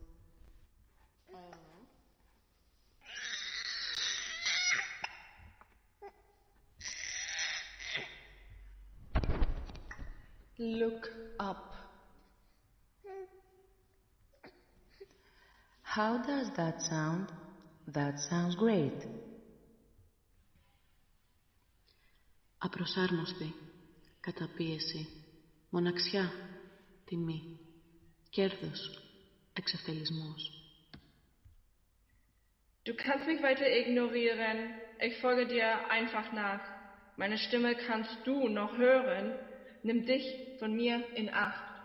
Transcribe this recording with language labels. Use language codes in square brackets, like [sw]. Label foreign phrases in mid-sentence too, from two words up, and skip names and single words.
[en] Look up. How does that sound? That sounds great. [el] Απροσάρμοστη, καταπίεση, μοναξιά, τιμή, κέρδος, εξευτελισμός. [de] Du kannst mich weiter ignorieren, ich folge dir einfach nach. Meine Stimme kannst du noch hören, nimm dich von mir in Acht.